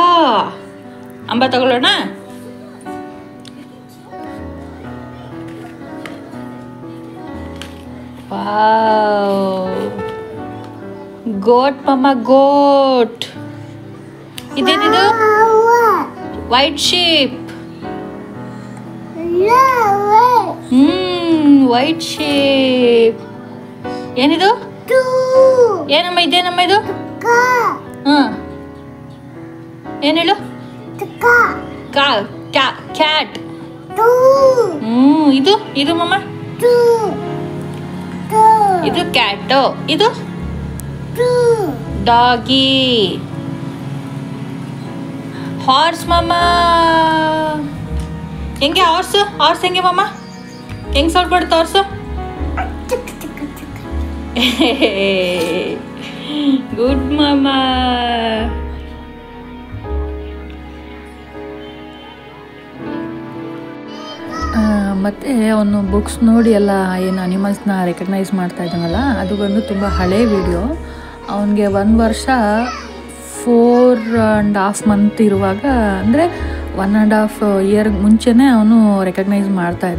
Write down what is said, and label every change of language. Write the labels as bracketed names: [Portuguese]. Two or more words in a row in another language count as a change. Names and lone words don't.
[Kannada] Amba ತಗೊಳ್ಳೋಣ. Wow. [English] Goat, mama, goat. Idu white sheep. White sheep. [Kannada] ಏನಿದು? ಏನಮ್ಮ ಇದು? ಏನ್ ಹೇಳು? Cat. ಇದು ಮಾಮ? Idu cat. Idu? [English] Doggy. Horse mama. [Kannada] Henge horse ಹೆಂಗೆ ಮಾಮ? Henge sound badu horse? Good mama. ಮತ್ತು ಅವನು ಬುಕ್ಸ್ ನೋಡಿ ಎಲ್ಲ ಏನು [English] animals recognise [Kannada] ಮಾಡ್ತಾ ಇದ್ದಾನಲ್ಲ, ಅದು ಬಂದು ತುಂಬ ಹಳೆ ವಿಡಿಯೋ. ಅವನಿಗೆ 1 ವರ್ಷ 4.5 ಮಂತ್ ಇರುವಾಗ, ಅಂದರೆ 1.5 ಇಯರ್ ಮುಂಚೆನೇ ಅವನು ರೆಕಗ್ನೈಸ್ ಮಾಡ್ತಾಯಿದ್ದ.